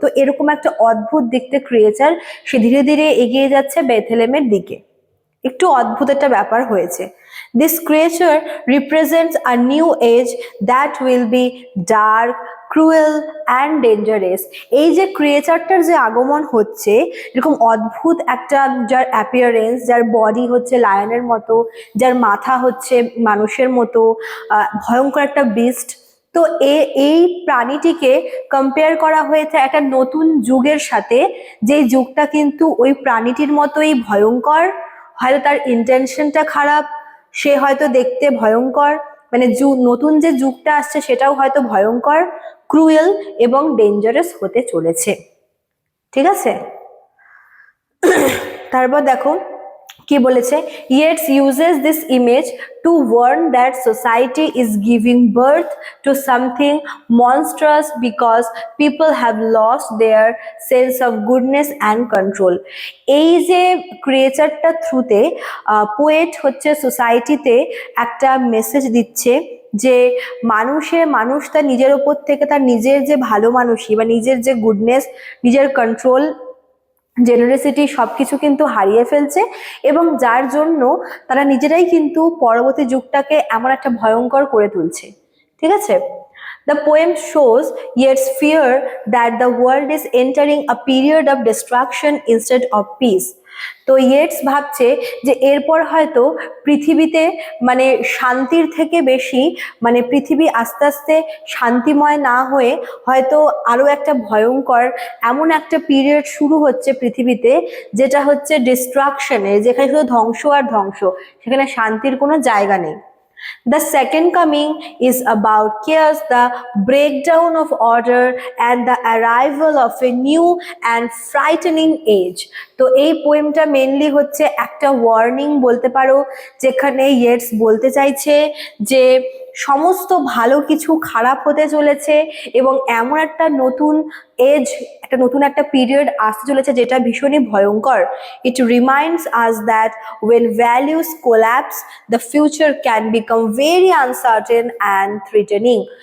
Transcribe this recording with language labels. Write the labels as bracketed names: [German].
[Bangla] তো এরকম একটা অদ্ভুত দেখতে ক্রিয়েচার, সে ধীরে ধীরে এগিয়ে যাচ্ছে বেথলেমের দিকে। একটু অদ্ভুত একটা ব্যাপার হয়েছে। [English] This creature represents a new age that will be dark, cruel and dangerous. [Bangla] এই যে ক্রিয়েচারটার যে আগমন হচ্ছে, এরকম অদ্ভুত একটা, যার অ্যাপিয়ারেন্স, যার বডি হচ্ছে লায়নের মতো, যার মাথা হচ্ছে মানুষের মতো, ভয়ঙ্কর একটা বিস্ট, তো এই প্রাণীটিকে কম্পেয়ার করা হয়েছে একটা নতুন যুগের সাথে, যে যুগটা কিন্তু ওই প্রাণীটির মতোই ভয়ঙ্কর, হয়তো তার ইন্টেনশনটা খারাপ, সে হয়তো দেখতে ভয়ঙ্কর, মানে নতুন যে যুগটা আসছে সেটাও হয়তো ভয়ঙ্কর, ক্রুয়েল এবং ডেঞ্জারাস হতে চলেছে। ঠিক আছে, তারপর দেখো কি বলেছে, [English] Yeats uses this image to warn that society is giving birth to something monstrous because people have lost their sense of goodness and control. [Bangla] এই যে ক্রিয়েচারটা থ্রুতে পোয়েট হচ্ছে সোসাইটিতে একটা মেসেজ দিচ্ছে যে মানুষ তার নিজের ওপর থেকে তার নিজের যে ভালো মানুষই বা নিজের যে গুডনেস, নিজের কন্ট্রোল, জেনারেসিটি সবকিছু কিন্তু হারিয়ে ফেলছে, এবং যার জন্য তারা নিজেরাই কিন্তু পরবর্তী যুগটাকে এমন একটা ভয়ঙ্কর করে তুলছে। ঠিক আছে, [English] The poem shows Yeats' fear that the world is entering a period of destruction instead of peace. [Bangla] তো ইয়েটস ভাবছে যে এরপর হয়তো পৃথিবীতে মানে শান্তির থেকে বেশি, মানে পৃথিবী আস্তে আস্তে শান্তিময় না হয়ে হয়তো আরো একটা ভয়ঙ্কর এমন একটা পিরিয়ড শুরু হচ্ছে পৃথিবীতে, যেটা হচ্ছে ডিস্ট্রাকশনের, যেখানে শুধু ধ্বংস আর ধ্বংস, সেখানে শান্তির কোনো জায়গা নেই। [English] The second coming is about chaos, the breakdown of order, and the arrival of a new and frightening age. [Bangla] তো এই পোয়েমটা মেনলি হচ্ছে একটা ওয়ার্নিং বলতে পারো, যেখানে ইয়েটস বলতে চাইছে যে সমস্ত ভালো কিছু খারাপ হতে চলেছে এবং এমন একটা নতুন এজ, একটা নতুন একটা পিরিয়ড আসতে চলেছে যেটা ভীষণই ভয়ঙ্কর। [English] It reminds us that when values collapse, the future can become very uncertain and threatening.